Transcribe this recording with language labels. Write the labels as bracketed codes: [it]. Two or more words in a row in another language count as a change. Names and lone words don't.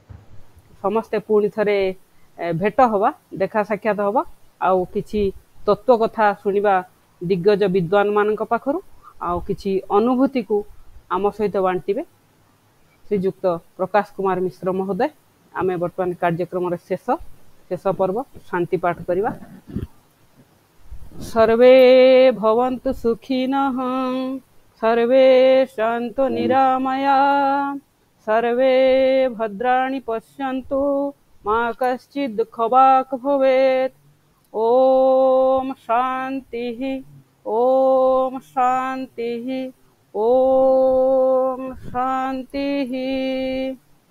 [or] ସମସ୍ତେ ପୁଣି ଥରେ ଭେଟ ହେବା, ଦେଖା ସାକ୍ଷାତ ହେବା, ଆଉ କିଛି ତତ୍ତ୍ୱ କଥା ଶୁଣିବା ଦିଗ୍ଗଜ ବିଦ୍ୱାନ ମାନଙ୍କ ପାଖରୁ, ଆଉ କିଛି ଅନୁଭୂତିକୁ ଆମ ସହିତ ବାଣ୍ଟିବେ ଶ୍ରୀଯୁକ୍ତ ପ୍ରକାଶ କୁମାର ମିଶ୍ର ମହୋଦୟ। ଆମେ ବର୍ତ୍ତମାନ କାର୍ଯ୍ୟକ୍ରମର ଶେଷ ପର୍ବ ଶାନ୍ତି ପାଠ କରିବା। [sa] सर्वे भवन्तु सुखिनः, सर्वे सन्तु निरामया, सर्वे भद्राणि पश्यन्तु, मा कश्चित् दुःखभाग् भवेत्। ॐ शान्तिः, ॐ शान्तिः, ॐ शान्तिः।